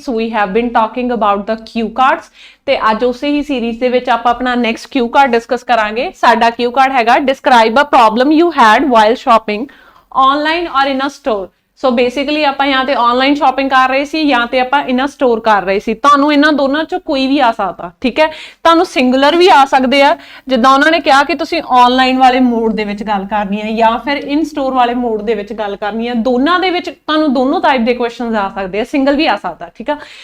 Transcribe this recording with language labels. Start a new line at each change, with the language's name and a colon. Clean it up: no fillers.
English: So we have been talking about the cue cards
Punjabi: ਤੇ ਅੱਜ ਉਸੇ ਹੀ ਸੀਰੀਜ਼ ਦੇ ਵਿੱਚ ਆਪਾਂ ਆਪਣਾ ਨੈਕਸਟ cue card ਡਿਸਕਸ ਕਰਾਂਗੇ। ਸਾਡਾ cue card ਹੈਗਾ
English: describe a problem you had while shopping online or in a store।
Punjabi: So basically ਆਪਾਂ ਜਾਂ ਤੇ ਆਨਲਾਈਨ ਸ਼ਾਪਿੰਗ ਕਰ ਰਹੇ ਸੀ ਜਾਂ ਤੇ ਆਪਾਂ ਇਹਨਾਂ ਸਟੋਰ ਕਰ ਰਹੇ ਸੀ। ਤੁਹਾਨੂੰ ਇਹਨਾਂ ਦੋਨਾਂ ਚੋਂ ਕੋਈ ਵੀ ਆ ਸਕਦਾ, ਠੀਕ ਹੈ। ਤੁਹਾਨੂੰ ਸਿੰਗੂਲਰ ਵੀ ਆ ਸਕਦੇ ਆ, ਜਿੱਦਾਂ ਉਹਨਾਂ ਨੇ ਕਿਹਾ ਕਿ ਤੁਸੀਂ ਆਨਲਾਈਨ ਵਾਲੇ ਮੋਡ ਦੇ ਵਿੱਚ ਗੱਲ ਕਰਨੀ ਹੈ ਜਾਂ ਫਿਰ ਇਨ ਸਟੋਰ ਵਾਲੇ ਮੋਡ ਦੇ ਵਿੱਚ ਗੱਲ ਕਰਨੀ ਹੈ। ਦੋਨਾਂ ਦੇ ਵਿੱਚ ਤੁਹਾਨੂੰ ਦੋਨੋਂ ਟਾਈਪ ਦੇ ਕੁਐਸਚਨਸ ਆ ਸਕਦੇ ਆ, ਸਿੰਗਲ ਵੀ ਆ ਸਕਦਾ, ਠੀਕ ਆ।